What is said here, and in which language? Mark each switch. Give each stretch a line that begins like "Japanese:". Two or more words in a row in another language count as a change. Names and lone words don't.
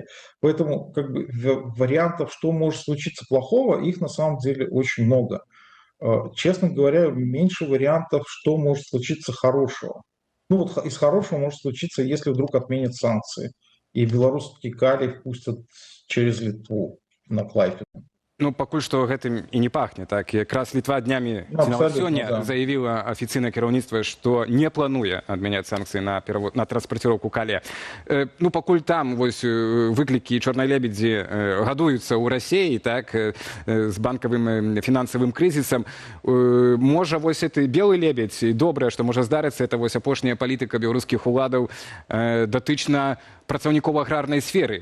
Russian: Поэтому как бы, вариантов, что может случиться плохого, их на самом деле очень много. Честно говоря, меньше вариантов, что может случиться хорошего. Ну вот из хорошего может случиться, если вдруг отменят санкции, и белорусский калий впустят через Литву на Клайпеду.
Belarusian: Ну, пакуль што гэтым і не пахне, так. Якраз Літва днямі, ці нават сёння, заявіла афіцыйнае кіраўніцтва, што не плануе адмяняць санкцыі на транспарціроўку калія. Ну, пакуль там вось выклікі чорнай лебедзі гадуюцца ў Расіі, так, з банкавым фінансавым крызісам, можа, вось гэты белы лебедзь, і добрае, што можа здарыцца, это вось апошняя палітыка беларускіх уладаў датычна працаўнікоў аграрнай сферы.